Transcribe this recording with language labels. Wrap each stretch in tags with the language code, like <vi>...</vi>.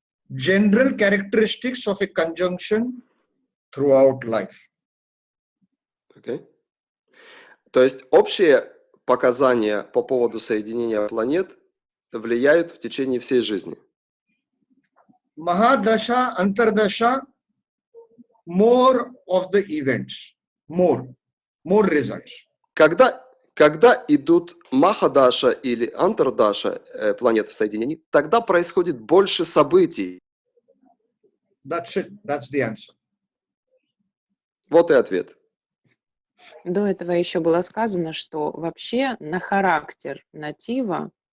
<en>General characteristics of a conjunction throughout life. Okay.</en> <ru>То есть общие показания по поводу соединения планет влияют в течение всей жизни.</ru> <en>Mahadasha, Antardasha, more of the events, more results.</en> <ru>Когда идут Махадаша или Антардаша планет в соединении, тогда происходит больше событий.</ru> <en>That's it. That's the answer.</en> <ru>Вот и ответ. До этого еще было сказано, что вообще на характер натива,</ru>